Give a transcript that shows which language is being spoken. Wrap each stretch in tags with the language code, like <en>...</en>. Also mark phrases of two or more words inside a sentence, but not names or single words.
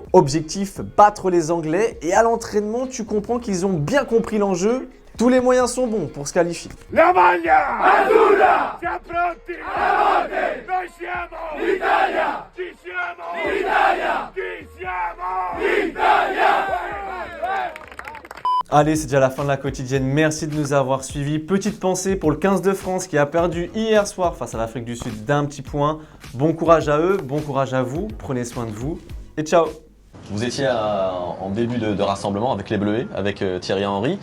<fr>Objectif, battre les Anglais. Et à l'entraînement, tu comprends qu'ils ont bien compris l'enjeu. Tous les moyens sont bons pour se qualifier.</fr> <it>La maglia azzurra, siamo pronti, a morte, noi siamo l'Italia, ci siamo l'Italia, ci siamo l'Italia.</it> <fr>Allez, c'est déjà la fin de la quotidienne. Merci de nous avoir suivis. Petite pensée pour le 15 de France qui a perdu hier soir face à l'Afrique du Sud d'un petit point. Bon courage à eux, bon courage à vous. Prenez soin de vous et ciao. Vous étiez en début de rassemblement avec les Bleuets, avec Thierry Henry.</fr>